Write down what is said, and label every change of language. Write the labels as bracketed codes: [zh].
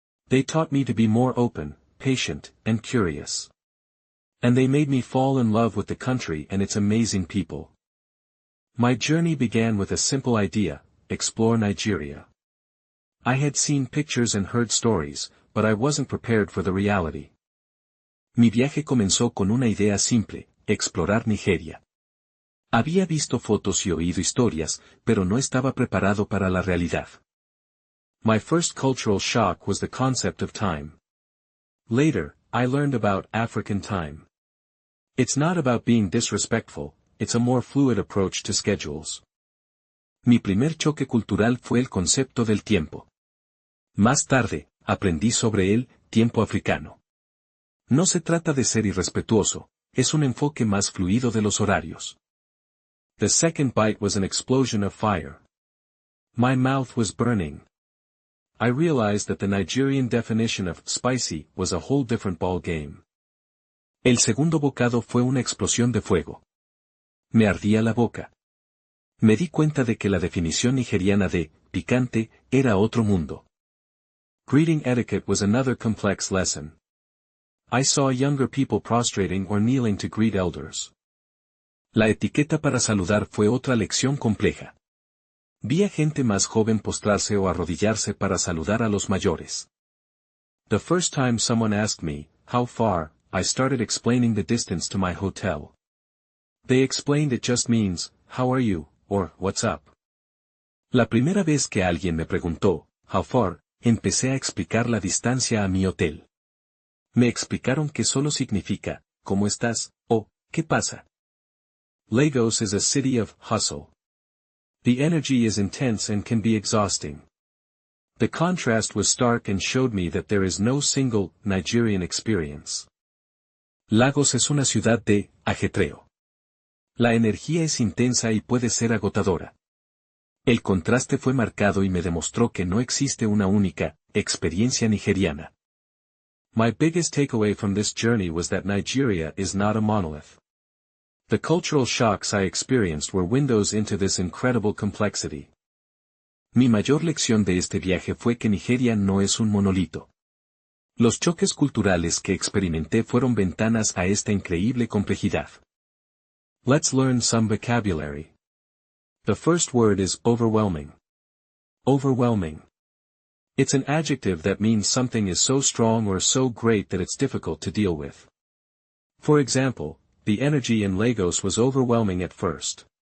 [en] They taught me to be more open, patient, and curious. And they made me fall in love with the country and its amazing people. My journey began with a simple idea: explore Nigeria. I had seen pictures and heard stories, but I wasn't prepared for the reality. [es] Mi viaje comenzó con una idea simple: explorar Nigeria. Había visto fotos y oído historias, pero no estaba preparado para la realidad. [en] My first cultural shock was the concept of time. Later, I learned about African time. It's not about being disrespectful, it's a more fluid approach to schedules. [es] Mi primer choque cultural fue el concepto del tiempo. Más tarde, aprendí sobre el tiempo africano. No se trata de ser irrespetuoso, es un enfoque más fluido de los horarios. [en] The second bite was an explosion of fire. My mouth was burning. I realized that the Nigerian definition of spicy was a whole different ball game. [es] El segundo bocado fue una explosión de fuego. Me ardía la boca. Me di cuenta de que la definición nigeriana de picante era otro mundo. [en] Greeting etiquette was another complex lesson. I saw younger people prostrating or kneeling to greet elders. [es] La etiqueta para saludar fue otra lección compleja. Vi a gente más joven postrarse o arrodillarse para saludar a los mayores. [en] The first time someone asked me, how far, I started explaining the distance to my hotel. They explained it just means, how are you, or what's up. [es] La primera vez que alguien me preguntó, [en] how far, [es] empecé a explicar la distancia a mi hotel. Me explicaron que solo significa, ¿cómo estás?, o, ¿qué pasa? [en] Lagos is a city of hustle. The energy is intense and can be exhausting. The contrast was stark and showed me that there is no single, Nigerian experience. [es] Lagos es una ciudad de ajetreo. La energía es intensa y puede ser agotadora. El contraste fue marcado y me demostró que no existe una única experiencia nigeriana. [en] My biggest takeaway from this journey was that Nigeria is not a monolith. The cultural shocks I experienced were windows into this incredible complexity. [es] Mi mayor lección de este viaje fue que Nigeria no es un monolito. Los choques culturales que experimenté fueron ventanas a esta increíble complejidad. [en] Let's learn some vocabulary. The first word is overwhelming. Overwhelming. It's an adjective that means something is so strong or so great that it's difficult to deal with. For example, the energy in Lagos was overwhelming at first.